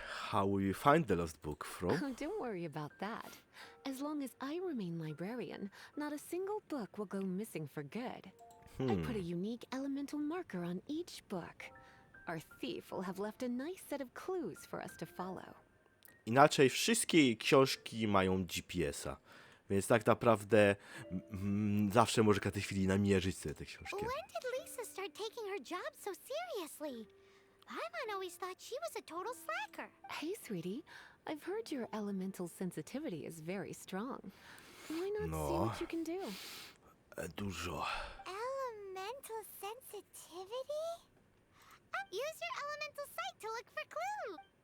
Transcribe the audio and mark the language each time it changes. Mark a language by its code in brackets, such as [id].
[en] How will you find the lost book, Fro? Oh, don't worry about that. As long as I remain librarian, not a single book will go missing for good. I put a unique elemental marker on each book. Our thief will have left a nice set of clues for us to follow. [pl] Inaczej wszystkie książki mają GPS-a, więc tak naprawdę zawsze może w tej chwili namierzyć sobie te książki. [en] When did Lisa start taking her job so seriously? Paimon always thought she was a total slacker. Hey, sweetie, I've heard your elemental sensitivity is very strong. Why not see what you can do? [pl] Dużo. [en] Elemental sensitivity? Use your elemental sight to look for clues.